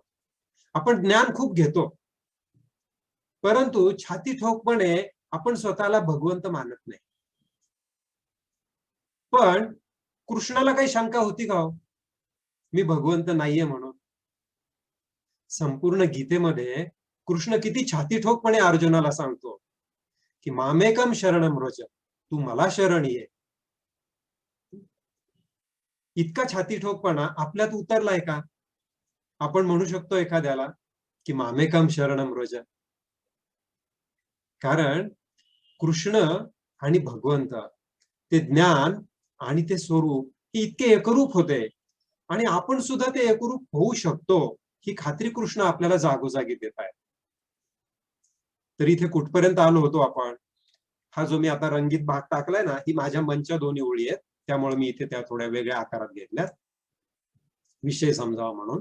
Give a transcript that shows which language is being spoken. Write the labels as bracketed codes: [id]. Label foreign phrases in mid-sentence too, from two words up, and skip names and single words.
[mr] आपण ज्ञान खूप घेतो, परंतु छाती ठोकपणे आपण स्वतःला भगवंत मानत नाही. पण कृष्णाला काही शंका होती का हो मी भगवंत नाहीये म्हणून? संपूर्ण गीतेमध्ये कृष्ण किती छाती ठोकपणे अर्जुनाला सांगतो की [sa] मामेकम शरणम व्रज, [mr] तू मला शरण ये. इतका छाती ठोकपणा आपल्यात उतरलाय का? आपण म्हणू शकतो एखाद्याला की [sa] मामेकम शरणम व्रज? [mr] कारण कृष्ण आणि भगवंत, ते ज्ञान आणि ते स्वरूप हे इतके एकरूप होते आणि आपण सुद्धा ते एकरूप होऊ शकतो ही खात्री कृष्ण आपल्याला जागोजागी देत आहे. तर इथे कुठपर्यंत आलो होतो आपण? हा जो मी आता रंगीत भाग टाकलाय ना, ही माझ्या मनच्या दोन्ही ओळी आहेत, त्यामुळे मी इथे त्या थोड्या वेगळ्या आकारात घेतल्यात विषय समजावा म्हणून.